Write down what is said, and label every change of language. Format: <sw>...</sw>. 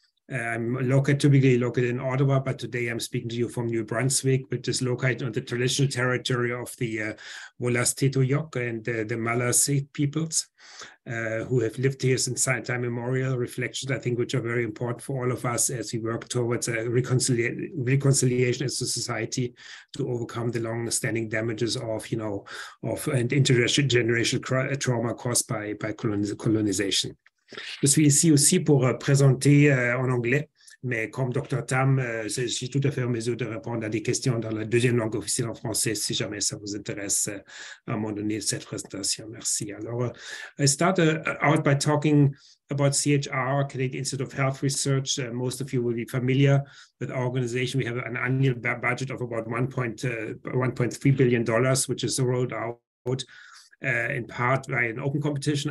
<en>I'm typically located in Ottawa, but today I'm speaking to you from New Brunswick, which is located on the traditional territory of the Wollastetuyok and the Mala peoples, who have lived here since time immemorial. Reflections, I think, which are very important for all of us as we work towards a reconciliation as a society to overcome the long-standing damages of, and intergenerational trauma caused by colonisation.</en> <fr>Je suis ici aussi pour présenter en anglais, mais comme Dr. Tam, je suis tout à fait en mesure de répondre à des questions dans la deuxième langue officielle en français, si jamais ça vous intéresse à un moment donné cette présentation. Merci. Alors,</fr> <en>I start out by talking about CHR, Canadian Institute of Health Research. Most of you will be familiar with our organization. We have an annual budget of about $1.3 billion, which is rolled out in part by an open competition.</en>